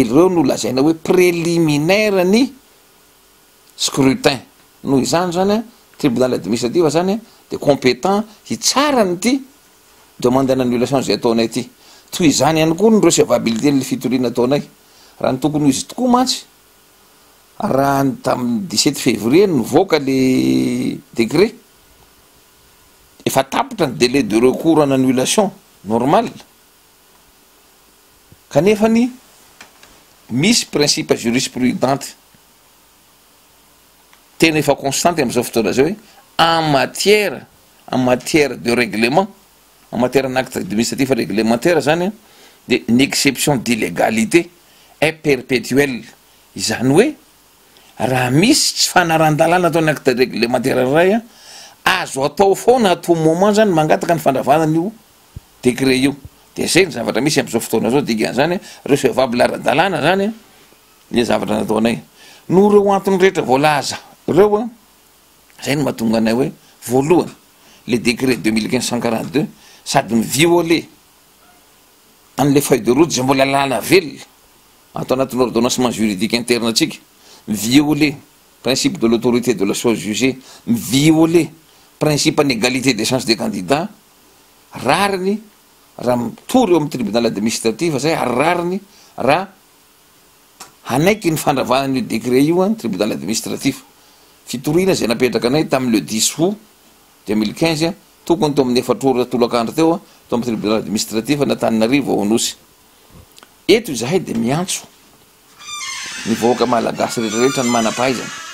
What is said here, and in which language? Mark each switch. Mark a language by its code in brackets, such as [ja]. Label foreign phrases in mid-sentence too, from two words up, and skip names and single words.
[mg] reo no lazaina hoe préliminaire ny scrutin noho izany zany a [fr] tribunal administratif [mg] zany a de compétent hitsara nyty [fr] demande d'annulation [mg] zay ataonay ty toy izany ihany koa ny recevabilité ny fitoriana ataonay raha ny tokony izy tokoa mantsy raha tamin'ny 17 février nivoaka [fr] le décret [mg] efa tapitra ny [fr] délai de recours en annulation normal [mg] kanefany misy [fr] principe jurisprudente [mg] tena efa constante am'izao fotoana zao hoe [fr] en matière de règlement en matière d'acte administratif réglementaire [mg] zany [fr] de une exception d'illégalité est perpétuelle [mg] izany hoe raha misy tsy fanarandalana atao ny [fr] acte réglementaire [mg] ray a azo atao foana ato moment zany mangataka ny fandravanana io décret io de zay ny zavatra misy am'izao fotoana zao dikan'izany recevable ara-dalàna zany le zavatra nataonay no reo antony rehetra voalaza reo a zay no mahatonga anay hoe voalohany [fr] le décret [mg] 2542 sady miviolé an'le [fr] feuille de route [mg] zay mbola lala velona atao anatin'ny ordonnancement [fr] juridique interne atsika violé principe de l'autorité de la chose jugée violé principe en égalité des chances des candidats [mg] rariny raha mitory eo amin'ny [fr] tribunal administratif [mg] zay ary rariny raha hanaiky ny fandravanan'io décret io a [fr] tribunal administratif [mg] fitoriana zay napetraka anay tamin'ny le 10 août 2015 tokony to amin'ny efatr'ora tolakandro teo a to amin'ny [fr] tribunal administratif [mg] n'Antananarivo ao Anosy eto izahay de miantso ny vahoaka malagasy rehetrarehetra ny manam-pahaizana